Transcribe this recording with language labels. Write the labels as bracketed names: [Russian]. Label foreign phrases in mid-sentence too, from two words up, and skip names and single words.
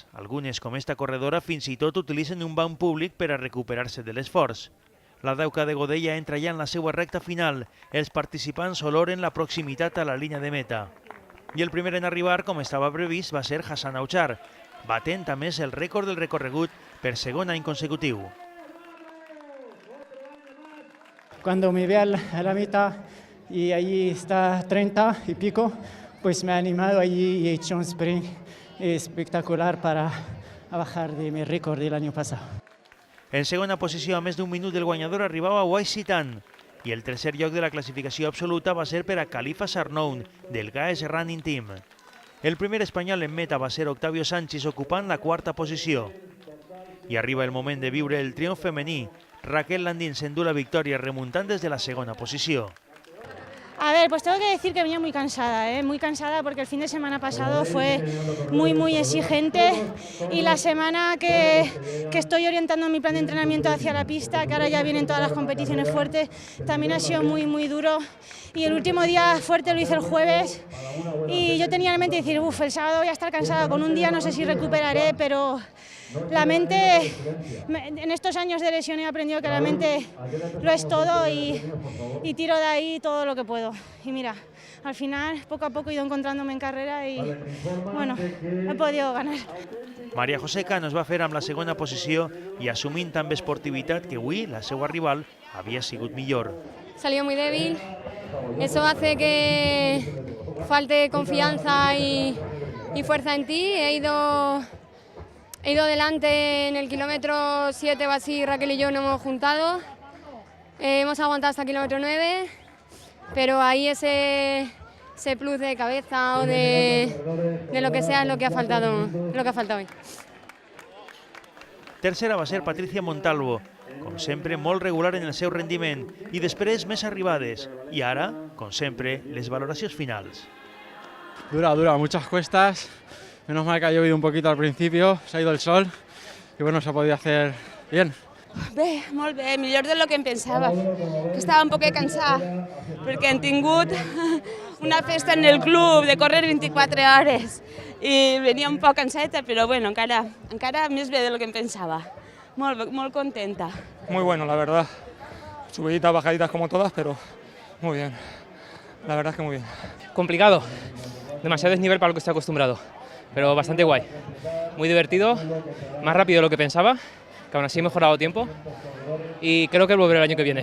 [Catalan] Algunes, com esta corredora, fins i tot utilitzen un banc públic per a recuperar-se de l'esforç. La 10K de Godella entra ja en la seva recta final. Els participants oloren la proximitat a la línia de meta. I el primer en arribar, com estava previst, va ser Hassan Auchar, batent a més el rècord del recorregut per segon any consecutiu. [Spanish] Cuando me ve a la mitad y allí está 30 y pico, pues me ha animado allí y he hecho un sprint espectacular para bajar de mi récord del año pasado. [Catalan] En segona posició, a més d'un minut del guanyador, arribava Wais Sitan i el tercer lloc de la classificació absoluta va ser per a Khalifa Sarnoun, del GAES Running Team. El primer espanyol en meta va ser Octavio Sánchez, ocupant la quarta posició. I arriba el moment de viure el triomf femení. Raquel Landín s'endú la victòria remuntant des de la segona posició. [Spanish] A ver, pues tengo que decir que venía muy cansada porque el fin de semana pasado fue muy exigente y la semana que estoy orientando mi plan de entrenamiento hacia la pista, que ahora ya vienen todas las competiciones fuertes, también ha sido muy duro y el último día fuerte lo hice el jueves y yo tenía en mente decir, el sábado voy a estar cansada, con un día no sé si recuperaré, pero la mente, en estos años de lesión he aprendido que la mente lo es todo y tiro de ahí todo lo que puedo. Y mira, al final, poco a poco he ido encontrándome en carrera y, bueno, he podido ganar. [Catalan] María José Cano es va fer amb la segona posició i assumint també esportivitat que avui la seva rival havia sigut millor. [Spanish] Salió muy débil, eso hace que falte confianza y fuerza en ti. He ido delante en el kilómetro 7 o así, Raquel y yo nos hemos juntado. Hemos aguantado hasta el kilómetro 9, pero ahí ese plus de cabeza o de lo que sea es lo que ha faltado hoy. [Catalan] Tercera va ser Patricia Montalvo, com sempre molt regular en el seu rendiment, i després més arribades. I ara, com sempre, les valoracions finals. [Spanish] Dura, muchas cuestas. Menos mal que ha llovido un poquito al principio, se ha ido el sol y bueno, se ha podido hacer bien. [Catalan] Bé, molt bé, millor de lo que em pensava, que estava un poc cansada, perquè hem tingut una festa en el club de córrer 24 hores i venia un poc canseta, però bueno, encara més bé de lo que em pensava. Molt contenta. [Spanish] Muy bueno, la verdad. Subiditas, bajaditas como todas, pero muy bien. La verdad es que muy bien. Complicado, demasiado desnivel para lo que estoy acostumbrado, pero bastante guay. Muy divertido, más rápido de lo que pensaba, que aún así he mejorado tiempo y creo que volveré el año que viene.